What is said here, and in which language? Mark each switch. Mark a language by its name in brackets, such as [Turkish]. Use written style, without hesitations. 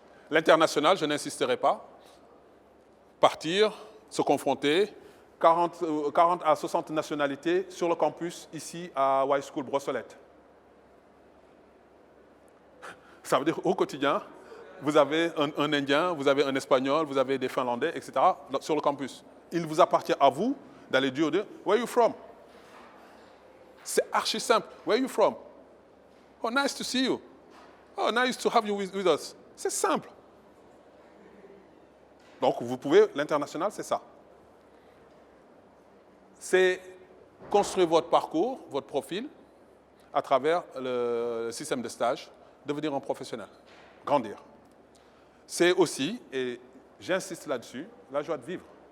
[French] L'international, je n'insisterai pas. Partir, se confronter, 40 à 60 nationalités sur le campus, ici à Y School Brossolette. Ça veut dire au quotidien, vous avez un Indien, vous avez un Espagnol, vous avez des Finlandais, etc. sur le campus. Il vous appartient à vous d'aller dire « [English] Where are you from ?» [French] C'est archi simple. [English] « Where are you from ?»« Oh, nice to see you. Oh, nice to have you with us. » [French] C'est simple. Donc, vous pouvez, l'international, c'est ça. C'est construire votre parcours, votre profil, à travers le système de stage, devenir un professionnel, grandir. C'est aussi, et j'insiste là-dessus, la joie de vivre.